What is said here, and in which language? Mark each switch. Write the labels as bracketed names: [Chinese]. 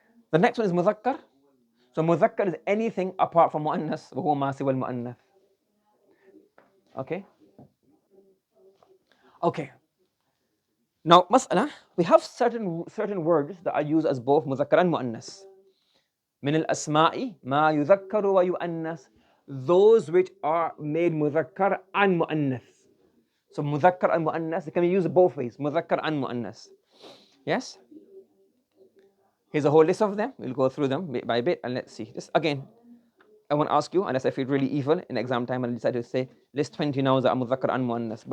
[English] The next one is mudhakkar. So mudhakkar is anything apart from mu'annas, [Arabic] وهو ما سوى المؤنث. [English] Okay? Okay. Now, mas'ala, we have certain words that are used as both mudhakkar and mu'annas. [Arabic] من الأسماء ما يذكر ويؤنث. [English] Those which are made mudhakkar and mu'annath. So mudhakkar and mu'annas, they can be used both ways, mudhakkar and mu'annas. Yes? Here's a whole list of them. We'll go through them bit by bit and let's see. Just again, I won't ask you, unless I feel really evil in exam time and decide to say, list 20 nouns that are mudhakkar and mu'annas.